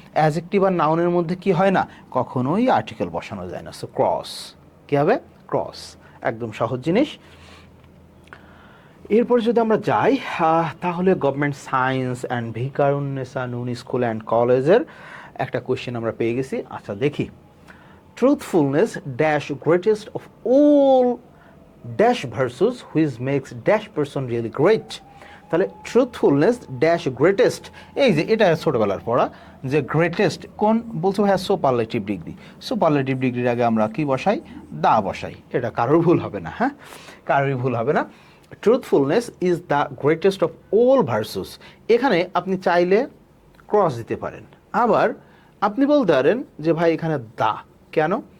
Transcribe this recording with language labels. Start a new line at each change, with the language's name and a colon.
Bangla: Adjective আর নাউনের মধ্যে কি হয় না? কখনোই আর্টিকেল বসানো যায় না। সো ক্রস, কি হবে? ক্রস। একদম সহজ জিনিস। এরপরে যদি আমরা যাই, তাহলে গভর্নমেন্ট সায়েন্স অ্যান্ড ভিকারুন্নেসা নুন স্কুল অ্যান্ড কলেজের একটা কোয়েশ্চেন আমরা পেয়ে গেছি।
English: আচ্ছা দেখি, truthfulness dash greatest of all dash versus which makes dash person really great।
Bangla: তাহলে
English: truthfulness dash greatest,
Bangla: এই যে এটা ছোটবেলার পড়া, যে গ্রেটেস্ট কোন বলছো ভাইয়া? Superlative degree. সুপারলেটিভ ডিগ্রির আগে আমরা কি বসাই? দা বসাই। এটা কারোর ভুল হবে না, হ্যাঁ, কারোরই ভুল হবে না।
English: Truthfulness is the greatest of all versus.
Bangla: এখানে আপনি চাইলে ক্রস দিতে পারেন, আবার আপনি বলতে পারেন যে ভাই এখানে দা কেন?